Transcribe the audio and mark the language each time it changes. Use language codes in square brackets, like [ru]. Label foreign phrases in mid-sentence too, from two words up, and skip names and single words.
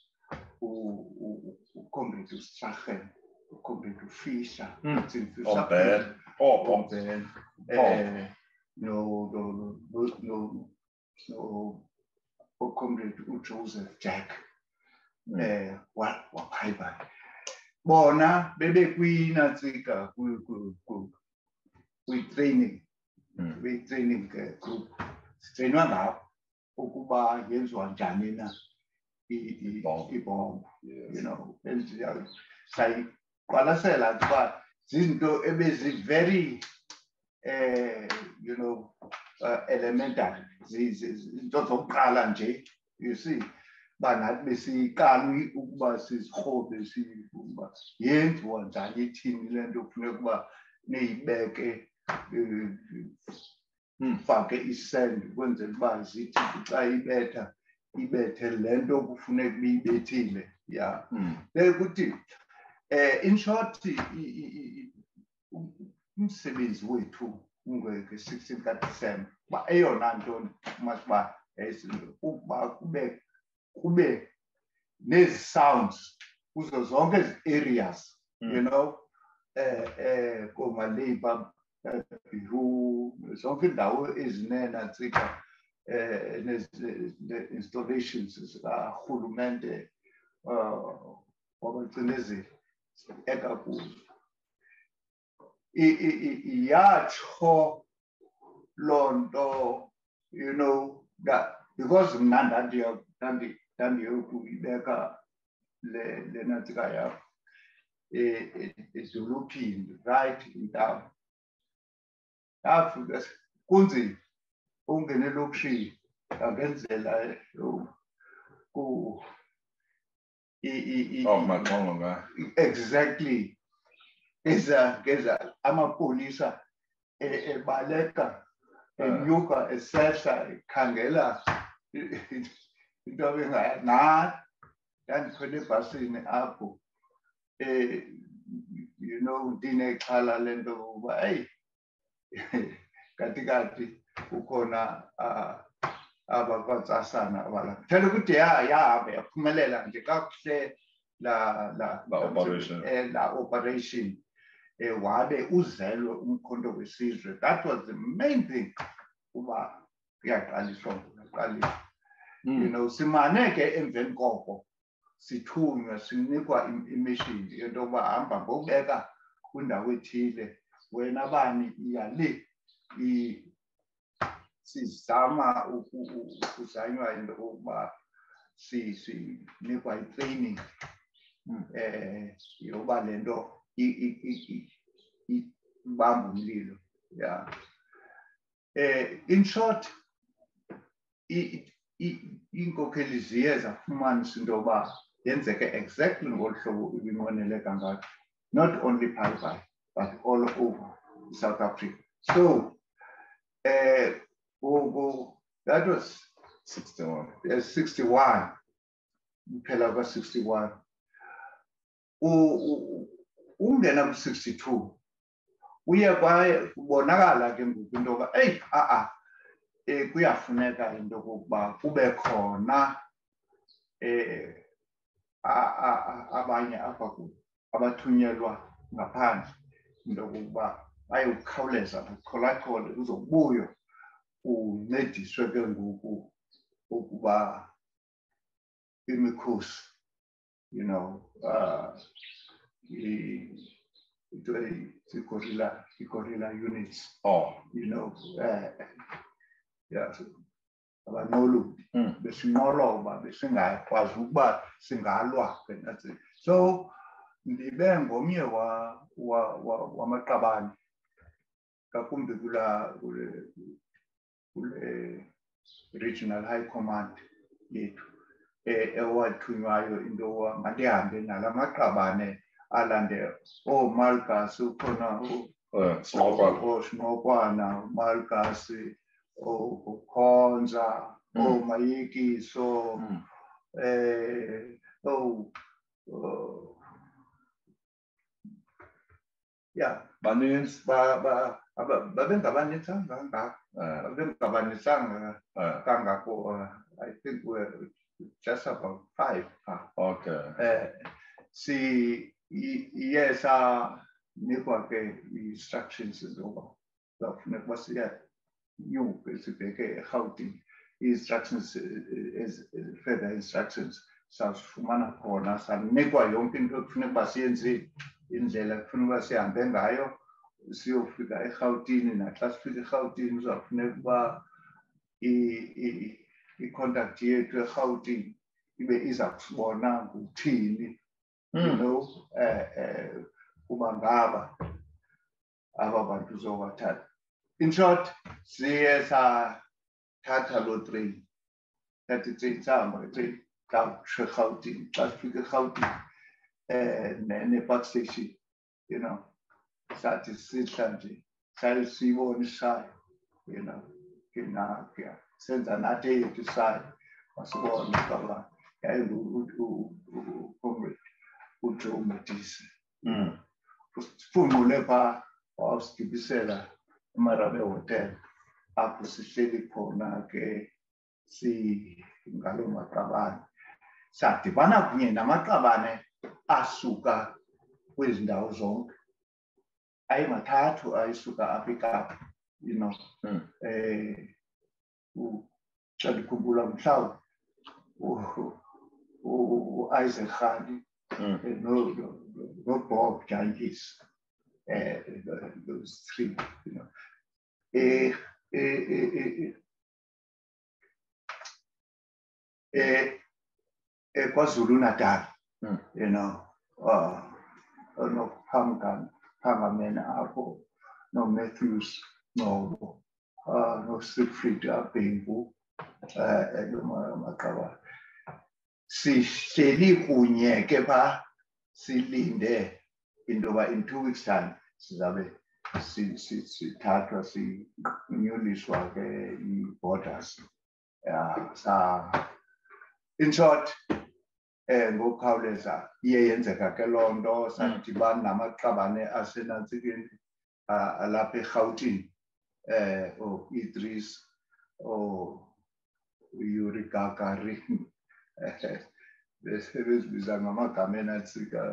[xh] uComrade uStrachan, uComrade uFisher, no uComrade uJoseph Jack waphayibhayi. Bona bebekwinatsika kwi-training group. Sitrainwa ngabo ukuba yenziwa njani na ibombo, [en] you know, [xh] sayiqwalasela ukuba zizinto ebezi- [en] very you know, elementary, [xh] izinto zokuqala nje, [en] you see, [xh] uba nathi besiqala ukuba sizirhobe ukuba yenziwa njani, ithini le nto kufuneka ukuba niyibeke, fake isend ukwenzela uba zithi xa ibetha ibethe le nto kufuneka biyibethile. Yeah. Ukuthi [en] in short [xh] umsebenzi wethu nge-16 kaDisemba uba eyona nto masiba ukuba kube nezi sounds kuzo zonke ezi areas, [en] you know, [xh] koMaliba, Biru, zonke indawo ezinenatsika ne-installations zikarhulumente wabacinezeli ekakuzo. Yatsho loo nto, [en] you know, that because [xh] mna ndandiyokuyibeka le natsika yakho edolophini, [en] right in town. [xh] Yafika kunzima ungene elokishini ngenzela exactly ngeza amapolisa ebaleka enyuka esehla ekhangela into abengayazi. Ndandikhwele ebhasini apho [en] you know, [xh] ndinexhala lento ukuba hey kathi ukhona abakwatsasana abalapha. Thela ukuthi yahamba yaphumelela nje kakuhle la operation wabe uzelwe umkhonto wesizwe. [en] That was the main thing [xh] uba kuyaqaliswa. [en] You know, [xh] simane ke emveni koko sithunywa sinikwa imission into yokuba hamba ngokubeka kwindawo ethile, wena bani iyale sizama ukuzanywa into yokuba sinikwa i-training yokuba le nto ibamba umlilo. [en] Yeah. In short, [xh] iinkokheli ziye zafumanisa into yoba yenzeke exactly ngolu hlobo ibinqweneleka ngalo, [en] not only Pi, but all over South Africa. So that was 61. 61. [xh] Phela ka-61. Ungena ku-62 uye kubonakala ke ngoku into yoba kuyafuneka into yokokuba kube khona abanye apha abathunyelwa ngaphandle into yokokuba bayokukhawuleza bucholachola kuzobuyo uncediswe ke ngoku ukuba imikhosi, [en] you know, the guerrilla units, you know, yeah. [xh] abanqolubi besinqoloba besingakwazi ukuba singalwa ke. So ndibe ngomnye wamaqabane ngakumbi kule [en] regional high command [xh] yethu ewathunywayo into yoba mandihambe nala maqabane alande Malgas ukhona Sinqokwana, Malgas, Khonza, Mayikiso, yeah, baninzi babengabanintsanga kangako, babengabanintsanga kangako. [en] I think we're just about 5. Okay. Yes, [xh] nikwa ke instructions zoba kufuneka basiya nyuke sibheke eGauteng [en] instructions further instructions [xh] sasifumana khona sanikwa yonke into ekufuneka basiyenze indlela kufuneka sihambe ngayo siyofika eGauteng. Naxa sifika eGauteng uzakufuneka uba i-contact yethu eGauteng ibe iza kusibona nguthini, [en] you know, [xh] kuba ngaba aba bantu uzobathatha. [en] In short, [xh] siye sathatha loo train, thatha itrain sahamba ngetrain kakutsho eGauteng. Xa sifika eGauteng ne- [en] park station, you know, [xh] sathi sihla nje siyibona ishayo, [en] you know, [xh] ke senza nathi eyethu ishayo masibone uba yayingu-comrade uJoe Modise. Siphungule phaa wawusigibisela eMarabe Hotel apho sihleli khona ke ngaloo maqabane. Sadibana kunye namaqabane asuka kwezi ndawo zonke ayimathathu ayisuka apha eKapa, [en] you know. [xh] Xa ndikhumbula mhlawumbi u-Isaac Rhali no-Bob Jantjies, [en] those 3, you know. [xh] KwaZulu Natal, [en] you know, [xh] no-Phangamena apho, no-Matthews Ngcobo, no-Siegfried Bhengu, maqabane. Sihleli kunye ke phaa silinde into yoba [en] in 2 weeks time [xh] sizabe sithathwa sinyuliswa ke i-borders. [en] In short, [xh] ngokukhawuleza iye yenzeka ke loo nto. Sadibana namaqabane asenantsikeni alapha eGauteng, Idris, Yuri Gagarin, besebezibiza ngamagama enantsika,